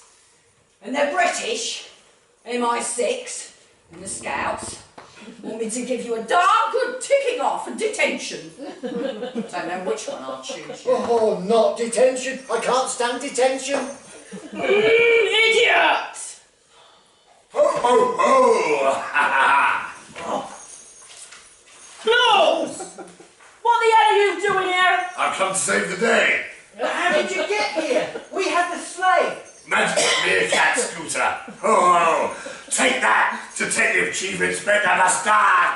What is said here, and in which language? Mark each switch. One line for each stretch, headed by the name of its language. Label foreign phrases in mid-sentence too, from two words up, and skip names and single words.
English: And the British, MI6, and the Scouts want me to give you a darn good ticking off and detention. Don't know which one I'll choose. Oh, not detention. I can't stand detention. Idiot! Ho, ho, ho! Ha, Claus! What the hell are you doing here? I've come to save the day. How did you get here? We had the sleigh. Magic meerkat scooter. Ho, ho! Take that, Detective Chief Inspector Mustard.